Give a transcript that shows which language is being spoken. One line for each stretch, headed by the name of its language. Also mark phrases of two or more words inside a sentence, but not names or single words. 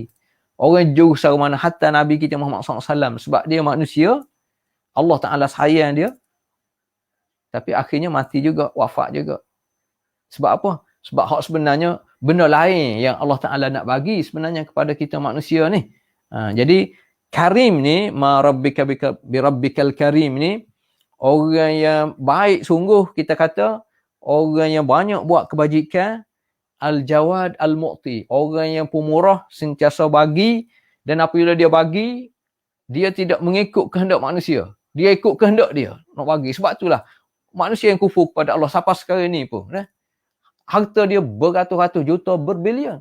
Malay: Orang jurus secara mana, hatta Nabi kita Muhammad SAW, sebab dia manusia, Allah Ta'ala sayang dia, tapi akhirnya mati juga, wafat juga. Sebab apa? Sebab hak sebenarnya benda lain yang Allah Ta'ala nak bagi sebenarnya kepada kita manusia ni. Jadi karim ni,
Arabic: ما ربك بربك الكريم
Malay: ni, orang yang baik sungguh, kita kata orang yang banyak buat kebajikan,
Arabic: الجواد المعطي,
Malay: orang yang pemurah, sentiasa bagi, dan apabila dia bagi, dia tidak mengikut kehendak manusia. Dia ikut kehendak dia nak bagi. Sebab itulah manusia yang kufur kepada Allah sampai sekarang ni pun, harta dia beratus-ratus juta, berbilion.